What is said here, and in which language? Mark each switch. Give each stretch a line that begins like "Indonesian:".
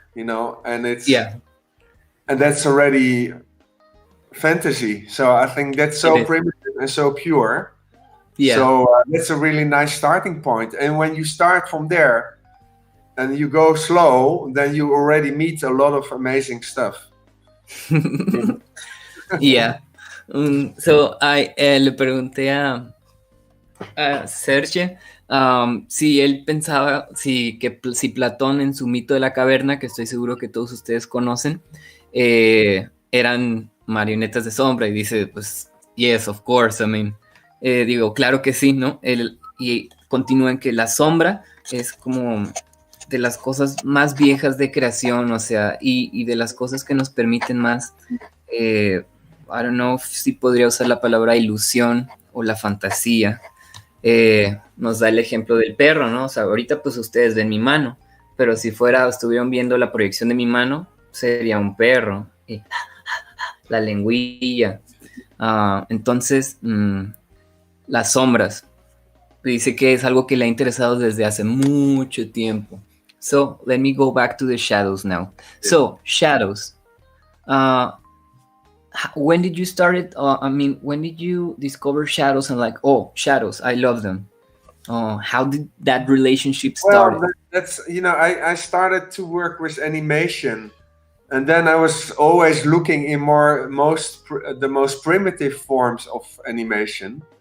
English: You know, and it's and that's already fantasy. So I think that's so primitive and so pure. Yeah. So that's a really nice starting point. And when you start from there and you go slow, then you already meet a lot of amazing stuff. Yeah.
Spanish: So le pregunté a Serge si él pensaba si Platón, en su mito de la caverna, que estoy seguro que todos ustedes conocen, eran marionetas de sombra, y dice, pues,
English: yes, of course. I mean,
Spanish: digo, claro que sí, ¿no? Y continúa en que la sombra es como de las cosas más viejas de creación, o sea, y de las cosas que nos permiten más,
English: I don't know
Spanish: si podría usar la palabra ilusión o la fantasía. Nos da el ejemplo del perro, ¿no? O sea, ahorita pues ustedes ven mi mano, pero si estuvieran viendo la proyección de mi mano, sería un perro, y la lengüilla. Entonces, las sombras, dice que es algo que le ha interesado desde hace mucho tiempo.
English: So, let me go back to the shadows now. So, shadows. When did you start it? When did you discover shadows and like, oh, shadows, I love them? How did that relationship start? Well, that's, you know, I started to work with animation, and then I was always looking in the most primitive forms of animation.